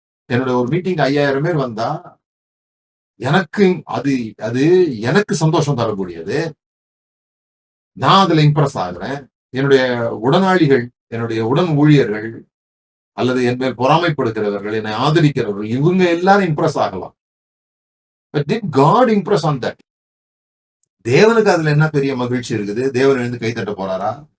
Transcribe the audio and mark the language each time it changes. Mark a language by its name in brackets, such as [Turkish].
[Tamil] என்னோட ஒரு மீட்டிங் 5000 பேர் வந்தா எனக்கு அது அது எனக்கு சந்தோஷம் தரக்கூடியது. நான் அதுல இம்ப்ரெஸ் ஆகுறேன். என்னுடைய உடனாளிகள், என்னுடைய உடன் ஊழியர்கள் அல்லது என் மேல் பொறாமைப்படுகிறவர்கள், என்னை ஆதரிக்கிறவர்கள், இவங்க எல்லாரும் இம்ப்ரெஸ் ஆகலாம். [English] But did God impress on that? [Tamil] தேவனுக்கு அதுல என்ன பெரிய மகிழ்ச்சி இருக்குது? தேவன் எழுந்து கை தட்ட போறாரா?